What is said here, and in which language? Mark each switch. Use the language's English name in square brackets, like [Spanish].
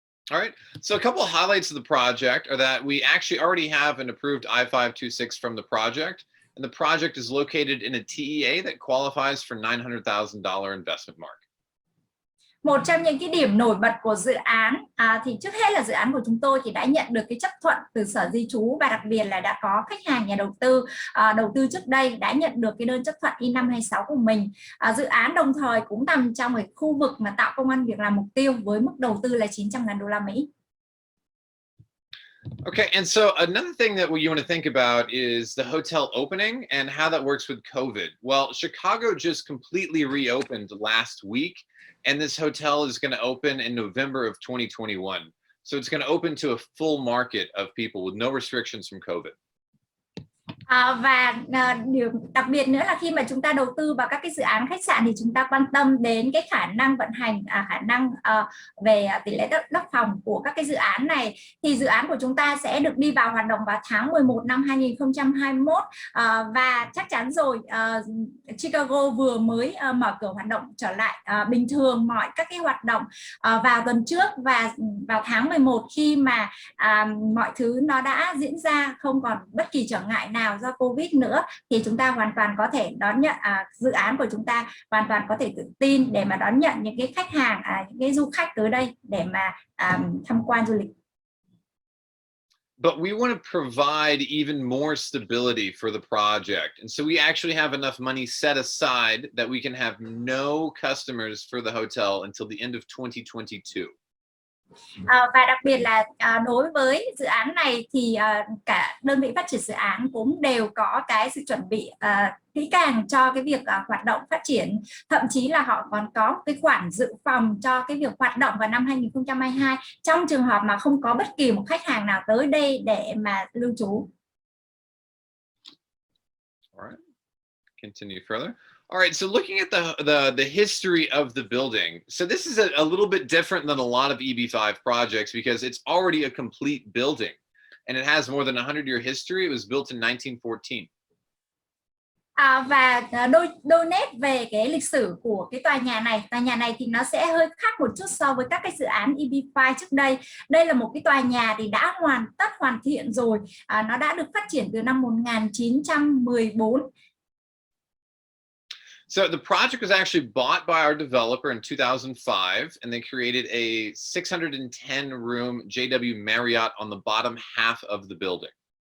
[English] All right, so a couple of highlights of the project are that we actually already have an approved I-526 from the project. And the project is located in a TEA that qualifies for $900,000 investment mark. [Vietnamese] Một trong những cái điểm nổi bật của dự án thì trước hết là dự án của chúng tôi thì đã nhận được cái chấp thuận từ Sở Di trú và đặc biệt là đã có khách hàng nhà đầu tư trước đây đã nhận được cái đơn chấp thuận I-526 của mình. Dự án đồng thời cũng nằm trong cái khu vực mà tạo công ăn việc làm mục tiêu với mức đầu tư là $900,000. [English] Okay, and so another thing that you want to think about is the hotel opening and how that works with COVID. Well, Chicago just completely reopened last week, and this hotel is going to open in November of 2021. So it's going to open to a full market of people with no restrictions from COVID. [Vietnamese] Và điều đặc biệt nữa là khi mà chúng ta đầu tư vào các cái dự án khách sạn thì chúng ta quan tâm đến cái khả năng vận hành, khả năng về tỷ lệ lấp phòng của các cái dự án này. Thì dự án của chúng ta sẽ được đi vào hoạt động vào tháng 11 năm 2021 và chắc chắn rồi Chicago vừa mới mở cửa hoạt động trở lại bình thường mọi các cái hoạt động vào tuần trước, và vào tháng 11 khi mà mọi thứ nó đã diễn ra không còn bất kỳ trở ngại nào do Covid nữa thì chúng ta hoàn toàn có thể đón nhận dự án của chúng ta hoàn toàn có thể tự tin để mà đón nhận những cái khách hàng, những cái du khách tới đây để mà tham quan du lịch. [English] But we want to provide even more stability for the project. And so we actually have enough money set aside that we can have no customers for the hotel until the end of 2022. [Vietnamese] Và đặc biệt là đối với dự án này thì cả đơn vị phát triển dự án cũng đều có cái sự chuẩn bị kỹ càng cho cái việc hoạt động phát triển, thậm chí là họ còn có cái khoản dự phòng cho cái việc hoạt động vào năm 2022 trong trường hợp mà không có bất kỳ một khách hàng nào tới đây để mà lưu trú. [English] All right. Continue further. All right, so looking at the history of the building, so this is a little bit different than a lot of EB5 projects because it's already a complete building, and it has more than 100-year history. It was built in 1914. [Vietnamese] Và đôi nét về cái lịch sử của cái tòa nhà này thì nó sẽ hơi khác một chút so với các cái dự án EB5 trước đây. Đây là một cái tòa nhà thì đã hoàn thiện rồi, nó đã được phát triển từ năm 1914. [English] So the project was actually bought by our developer in 2005, and they created a 610-room JW Marriott on the bottom half of the building.